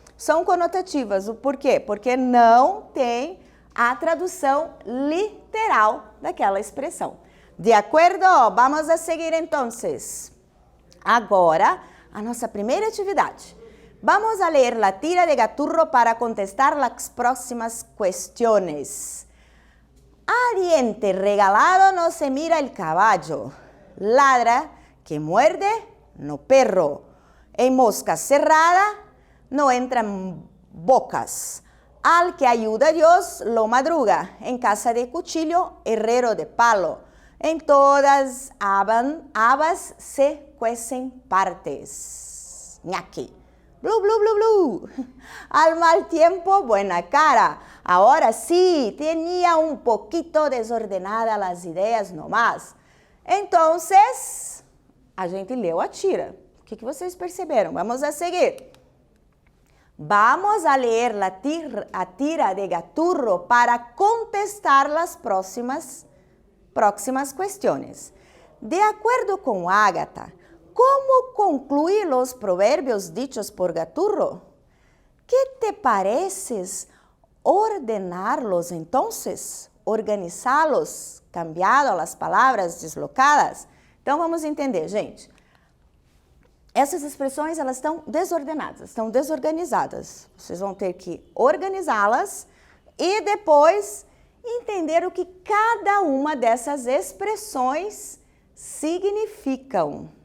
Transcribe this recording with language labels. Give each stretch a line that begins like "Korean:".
Portuguese: São conotativas, o porquê? Porque não tem a tradução literal daquela expressão. De acordo? Vamos a seguir, então. Agora, a nossa primeira atividade. Vamos a ler a tira de Gaturro para contestar as próximas questões.
Spanish: A diente regalado no se mira el caballo. Ladra que muerde no perro. En mosca cerrada no entran bocas. Al que ayuda a Dios lo madruga. En casa de cuchillo, herrero de palo. En todas habas se cuecen partes. Ñaki. Blu, blu, blu, blu. Al mal tiempo, buena cara. Ahora sí, tenía un poquito desordenadas las ideas nomás.
Portuguese: Entonces, a gente leu a tira. O que vocês perceberam? Vamos a seguir. Vamos a ler a tira de Gaturro para contestar las próximas questões.
Spanish: De acordo com Ágata, como concluir los proverbios dichos por Gaturro? ¿Qué te pareces ordenarlos entonces?
Portuguese: Organizá-los, cambiado as palavras deslocadas? Então vamos entender, gente. Essas expressões, elas estão desordenadas, estão desorganizadas. Vocês vão ter que organizá-las e depois entender o que cada uma dessas expressões significam.